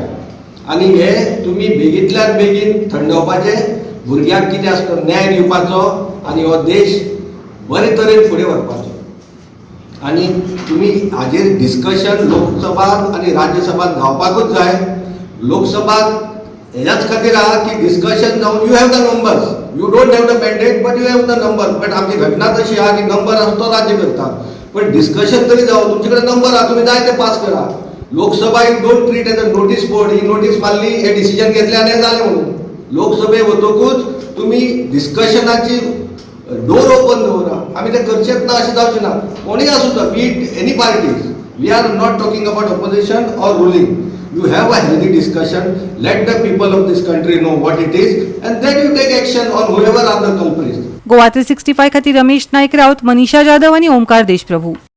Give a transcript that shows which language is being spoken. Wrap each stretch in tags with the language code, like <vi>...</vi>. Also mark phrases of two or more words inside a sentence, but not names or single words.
<kok>आनी हे तुमी बेगींतल्यान बेगीन थंडोवपाचे, भुरग्यांक कितें आसता न्याय दिवपाचो आनी हो देश बरे तरेन फुडें व्हरपाचो. आनी तुमी हाजेर डिस्कशन लोकसभात आनी राज्यसभात जावपाकूच जाय. लोकसभात ह्याच खातीर आहा की डिस्कशन जावन</kok> <en>you have the numbers you don't have the mandate but you have the number.</en> <kok>बट आमची घटना तशी आहा की नंबर आसतो राज्य करता, पण डिस्कशन तरी जावं. तुमचे कडेन नंबर आहा, तुम्ही जाय ते पास करा. लोकसभा</kok> <en>you don't treat as a notice board.</en> <kok>ही नोटीस मारली, हे डिसिजन घेतले आनी हे जालें म्हणून. लोकसभे वतकूच तुम्ही डिस्कशनाची</kok> <en>door open</en> <kok>दवरा. आमी ते करचेच ना अशें जावचें ना. कोणीय आसूं दा,</kok> <en>be it any parties. we are not talking about opposition or ruling. You have a healthy discussion. Let the people of this country know what it is, and then you take action on whoever are the culprits.</en> <kok>गोवा 365 खातीर रमेश नायक राऊत, मनीषा जाधव आणि ओमकार देशप्रभू.</kok>